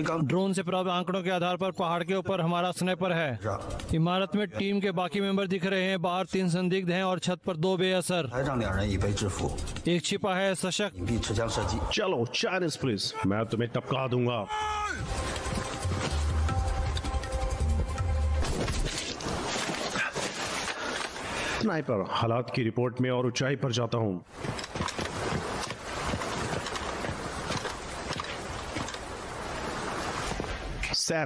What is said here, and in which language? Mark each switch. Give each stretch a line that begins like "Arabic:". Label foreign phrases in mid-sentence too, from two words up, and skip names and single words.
Hindi: ड्रोन से प्राप्त आंकड़ों के आधार पर पहाड़ के ऊपर हमारा स्नाइपर है। इमारत में टीम के बाकी मेंबर दिख रहे हैं। बाहर 3 संदिग्ध हैं और छत पर 2 बेअसर।
Chinese: 台上2人已被制服，
Hindi: एक छिपा है सशक्त।
Chinese: 隐蔽持枪射击。
Hindi: चलो
English: Chinese police,
Hindi: मैं तुम्हें टपका दूंगा। स्नाइपर हालात की रिपोर्ट में और ऊंचाई पर जाता हूं। सैम,